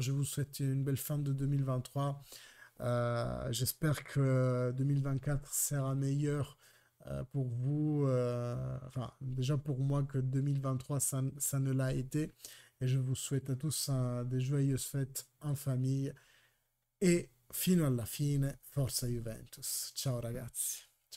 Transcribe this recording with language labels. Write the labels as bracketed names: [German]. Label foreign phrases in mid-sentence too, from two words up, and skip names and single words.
[French] Je vous souhaite une belle fin de 2023. J'espère que 2024 sera meilleur pour vous, enfin déjà pour moi que 2023 ça ne l'a été. Et je vous souhaite à tous des joyeuses fêtes en famille. [Italian] E fino alla fine, forza Juventus. Ciao ragazzi.